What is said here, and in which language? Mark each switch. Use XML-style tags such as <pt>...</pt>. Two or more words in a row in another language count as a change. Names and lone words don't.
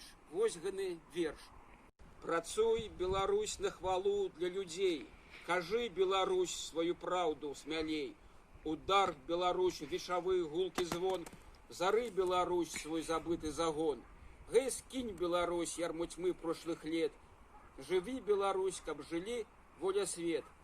<be>Вось гэны верш. Працуй, Беларусь, на хвалу для людзей. Кажы, Беларусь, сваю праўду смялей. Удар, Беларусь, вешавы гулкі звон. Зары, Беларусь, свой забыты загон. Гэй, скінь, Беларусь, ярму</be> <ru>тьмы прошлых лет.</ru> <be>Жыві, Беларусь, каб жылі воля свет.</be>